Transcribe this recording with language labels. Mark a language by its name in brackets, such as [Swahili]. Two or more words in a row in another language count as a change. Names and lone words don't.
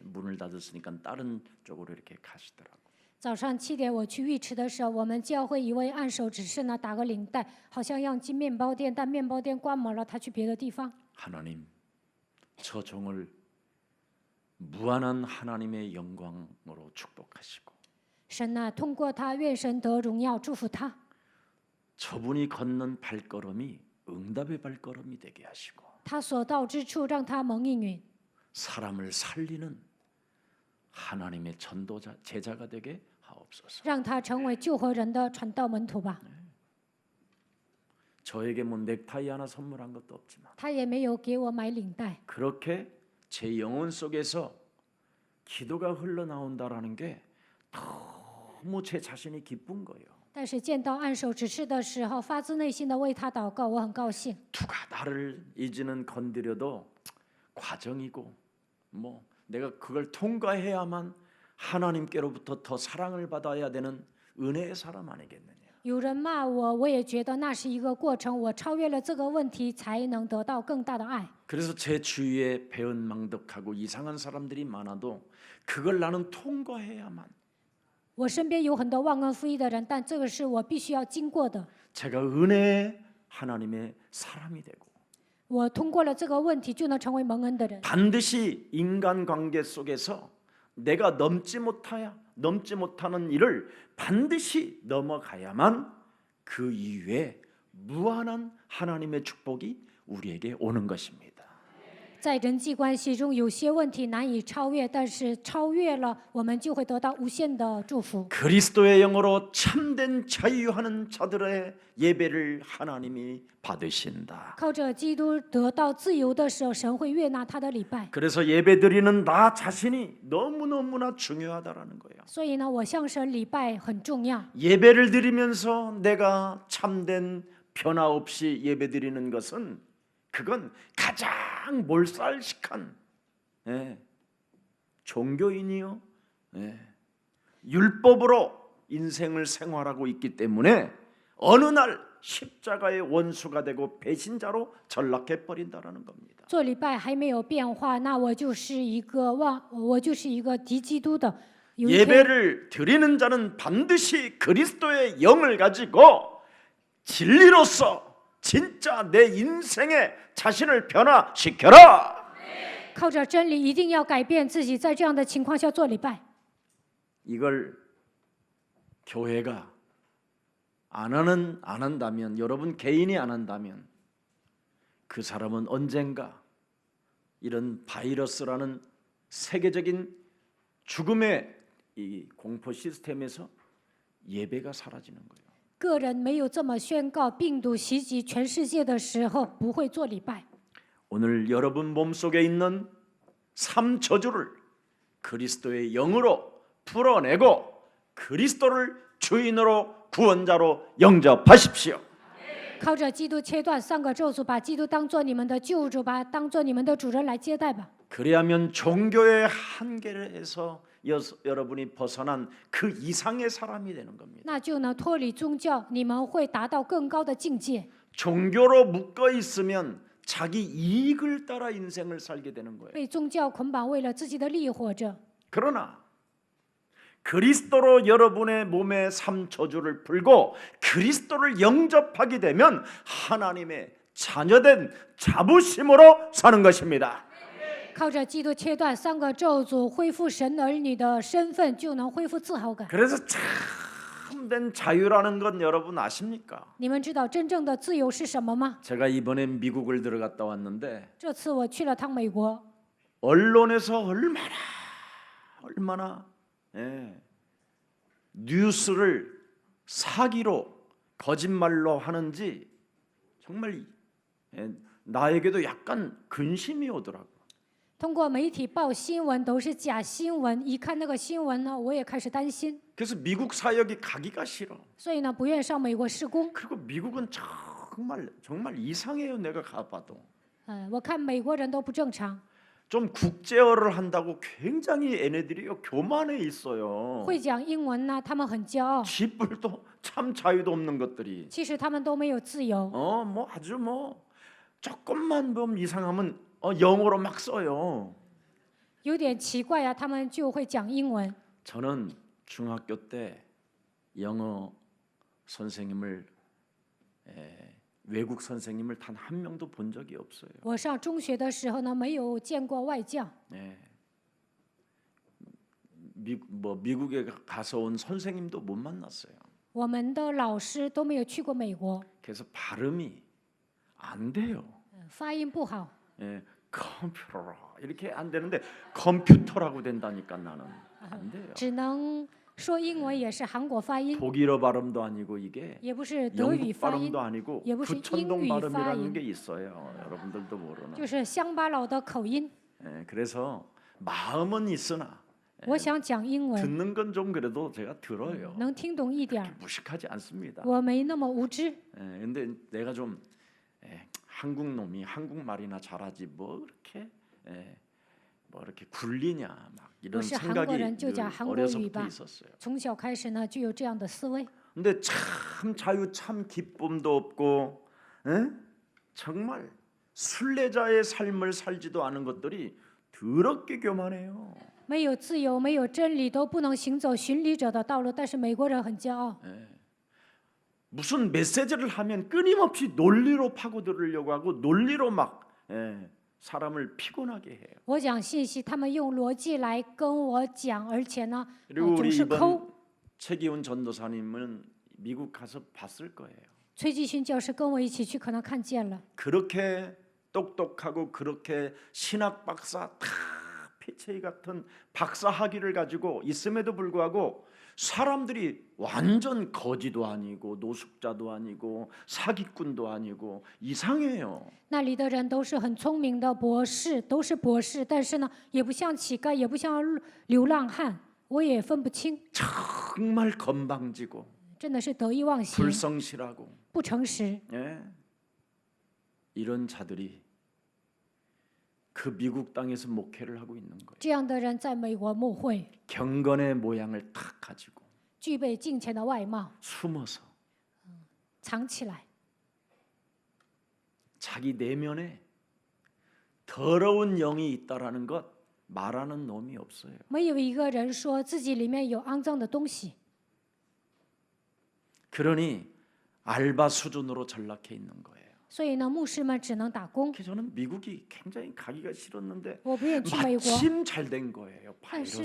[Korean] 문을 닫았으니까 다른 쪽으로 이렇게 가시더라고요. [Chinese] 早上7点我去浴池的时候，我们教会一位按手执事呢打个领带，好像要进面包店，但面包店关门了，他去别的地方。 [Korean] 하나님, 저 종을 무한한 하나님의 영광으로 축복하시고 [Chinese] 神呐、通过他，愿神得荣耀，祝福他。 [Korean] 저분이 걷는 발걸음이 응답의 발걸음이 되게 하시고 [Chinese] 他所到之处，让他蒙应允， [Korean] 사람을 살리는 하나님의 전도자 제자가 되게 하옵소서. [Chinese] 让他成为救活人的传道门徒吧。 [Korean] 저에게 뭐 넥타이 하나 선물한 것도 없지만 [Chinese] 他也没有给我买领带， [Korean] 그렇게 제 영혼 속에서 기도가 흘러나온다라는 게 너무 제 자신이 기쁜 거예요. [Chinese] 但是见到按手指示的时候，发自内心的为他祷告，我很高兴。 [Korean] 누가 나를 이제는 건드려도 과정이고 뭐 내가 그걸 통과해야만 하나님께로부터 더 사랑을 받아야 되는 은혜의 사람 아니겠느냐. [Chinese] 有人骂我，我也觉得那是一个过程，我超越了这个问题，才能得到更大的爱。 [Korean] 그래서 제 주위에 배은망덕하고 이상한 사람들이 많아도 그걸 나는 통과해야만 [Chinese] 我身边有很多忘恩负义的人，但这个是我必须要经过的。 [Korean] 제가 은혜의 하나님의 사람이 되고 [Chinese] 我通过了这个问题，就能成为蒙恩的人。 [Korean] 반드시 인간관계 속에서 내가 넘지 못하는 일을 반드시 넘어가야만 그 이후에 무한한 하나님의 축복이 우리에게 오는 것입니다. [Chinese] 在人际关系中，有些问题难以超越，但是超越了，我们就会得到无限的祝福。 [Korean] 그리스도의 영으로 참된 자유하는 자들의 예배를 하나님이 받으신다. [Chinese] 靠着基督得到自由的时候，神会悦纳他的礼拜。 [Korean] 그래서 예배드리는 나 자신이 너무너무나 중요하다라는 거예요. [Chinese] 所以呢，我向神礼拜很重要。 [Korean] 예배를 드리면서 내가 참된 변화 없이 예배드리는 것은 그건 가장 몰살식한 종교인이요 율법으로 인생을 생활하고 있기 때문에 어느 날 십자가의 원수가 되고 배신자로 전락해 버린다라는 겁니다. [Chinese] 做礼拜还没有变化，那我就是一个敌基督的。有一天， [Korean] 예배를 드리는 자는 반드시 그리스도의 영을 가지고 진리로서 진짜 내 인생에 자신을 변화시켜라. [Chinese] 靠着真理，一定要改变自己，在这样的情况下做礼拜。 [Korean] 이걸 교회가 안 한다면 여러분 개인이 안 한다면 그 사람은 언젠가 이런 바이러스라는 세계적인 죽음의 이 공포 시스템에서 예배가 사라지는 거예요. [Chinese] 个人没有这么宣告，病毒袭击全世界的时候，不会做礼拜。 [Korean] 오늘 여러분 몸속에 있는 삶 저주를 그리스도의 영으로 풀어내고 그리스도를 주인으로 구원자로 영접하십시오. [Chinese] 靠着基督切断3个咒诅，把基督当做你们的救主，把他当做你们的主人来接待吧。 [Korean] 그래야면 종교의 한계에서 여러분이 벗어난 그 이상의 사람이 되는 겁니다. [Chinese] 那就能脱离宗教，你们会达到更高的境界。 [Korean] 종교로 묶어 있으면 자기 이익을 따라 인생을 살게 되는 거예요. [Chinese] 被宗教捆绑，为了自己的利益活着。 [Korean] 그러나 그리스도로 여러분의 몸의 삶 저주를 풀고 그리스도를 영접하게 되면 하나님의 자녀된 자부심으로 사는 것입니다. [Chinese] 靠着基督切断3个咒诅，恢复神儿女的身份，就能恢复自豪感。 [Korean] 그래서 참된 자유라는 건 여러분 아십니까? [Chinese] 你们知道真正的自由是什么吗？ [Korean] 제가 이번에 미국을 들어갔다 왔는데 [Chinese] 这次我去了趟美国， [Korean] 언론에서 얼마나 뉴스를 사기로 거짓말로 하는지 정말 나에게도 약간 근심이 오더라고. [Chinese] 通过媒体报新闻都是假新闻，一看那个新闻呢，我也开始担心， [Korean] 그래서 미국 사역이 가기가 싫어. [Chinese] 所以呢不愿上美国施工。 [Korean] 그리고 미국은 정말 이상해요. 내가 가봐도. [Chinese] 我看美国人都不正常， [Korean] 좀 국제어를 한다고 굉장히 얘네들이요 교만해 있어요. [Chinese] 会讲英文呢，他们很骄傲， [Korean] 쥐뿔도 참 자유도 없는 것들이. [Chinese] 其实他们都没有自由。 [Korean] 뭐 아주 뭐 조금만 좀 이상하면 영어로 막 써요. [Chinese] 有点奇怪呀、他们就会讲英文。 [Korean] 저는 중학교 때 영어 선생님을 외국 선생님을 단 한 명도 본 적이 없어요. [Chinese] 我上中学的时候呢，没有见过外教。 [Korean] 미국에 가서 온 선생님도 못 만났어요. [Chinese] 我们的老师都没有去过美国， [Korean] 그래서 발음이 안 돼요. [Chinese] 发音不好。 [Korean] 컴퓨터 이렇게 안 되는데 컴퓨터라고 된다니까 나는 안 돼요. [Chinese] 只能说英文，也是韩国发音， [Korean] 독일어 발음도 아니고 이게 [Chinese] 也不是德语 [Korean] 영국 [Chinese] 发音， [Korean] 발음도 아니고 예, 무슨 부천동 잉유 발음이라는 파인. 게 있어요. 여러분들도 모르나. [Chinese] 就是乡巴佬的口音。 [Korean] 그래서 마음은 있으나 [Chinese] 我想讲英文， [Korean] 듣는 건 좀 그래도 제가 들어요. [Chinese] 能听懂一点儿， [Korean] 무식하지 않습니다. [Chinese] 我没那么无知。 [Korean] 근데 내가 좀 한국 놈이 한국말이나 잘하지 뭐 이렇게 굴리냐 막 이런 [Chinese] 我是韩 [Korean] 생각이 [Chinese] 国人，就 [Korean] 늘 [Chinese] 讲韩国语 [Korean] 어려서부터 [Chinese] 吧。 [Korean] 있었어요. [Chinese] 从小开始呢，就有这样的思维。 [Korean] 근데 참 자유 참 기쁨도 없고 정말 순례자의 삶을 살지도 않은 것들이 더럽게 교만해요. [Chinese] 没有自由，没有真理，都不能行走巡礼者的道路。但是美国人很骄傲， [Korean] 무슨 메시지를 하면 끊임없이 논리로 파고들으려고 하고 논리로 막 사람을 피곤하게 해요. [Chinese] 我讲信息，他们用逻辑来跟我讲，而且呢， [Korean] 그리고 [Chinese] 总 [Korean] 우리 [Chinese] 是抠。 [Korean] 이번 최기훈 전도사님은 미국 가서 봤을 거예요. [Chinese] 崔继勋教师跟我一起去，可能看见了。 [Korean] 그렇게 똑똑하고 그렇게 신학 박사 다 피체이 같은 박사 학위를 가지고 있음에도 불구하고 사람들이 완전 거지도 아니고 노숙자도 아니고 사기꾼도 아니고 이상해요. [Chinese] 那里的人都是很聪明的博士，都是博士，但是呢，也不像乞丐，也不像流浪汉，我也分不清， [Korean] 정말 건방지고 [Chinese] 真的是得意忘形， [Korean] 불성실하고 [Chinese] 不诚实。 [Korean] 이런 자들이 그 미국 땅에서 목회를 하고 있는 거예요. [Chinese] 这样的人在美国牧会， [Korean] 경건의 모양을 탁 가지고 [Chinese] 具备敬虔的外貌， [Korean] 숨어서 [Chinese] 藏起来， [Korean] 자기 내면에 더러운 영이 있다라는 것 말하는 놈이 없어요. [Chinese] 没有一个人说自己里面有肮脏的东西。 [Korean] 그러니 알바 수준으로 전락해 있는 거예요. [Chinese] 所以呢，牧师们只能打工。 [Korean] 그래서 저는 미국이 굉장히 가기가 싫었는데 [Chinese] 我不愿意去美国， [Korean] 마침 잘 된 거예요. [Chinese] 但是